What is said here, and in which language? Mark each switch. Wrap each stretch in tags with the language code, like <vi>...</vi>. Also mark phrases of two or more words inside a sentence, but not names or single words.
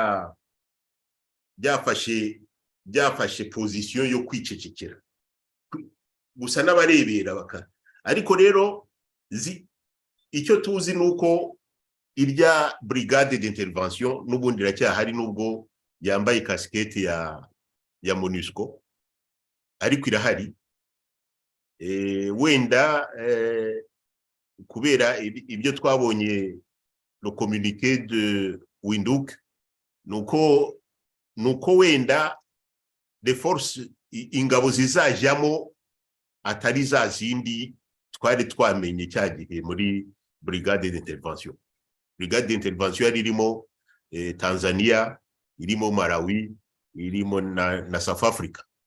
<rw>byafashe position yo kwicecekera gusa n'abarebera ariko rero icyo tuzi nuko irya</rw> <fr>brigade d'intervention</fr> <rw>n'ubundi iracyahari nubwo yambaye casquette ya MONUSCO ariko irahari wenda kubera ibyo twabonye</rw> <fr>le communiqué de Windhoek</fr> <rw>nuko wenda</rw> <fr>de force</fr> <rw>ingabo zizajyamo atari za zindi twari twamenye cyagihe muri</rw> <fr>brigade d'intervention. Brigade d'intervention</fr> <rw>yari irimo Tanzania, irimo Malawi, irimo na South Africa.</rw>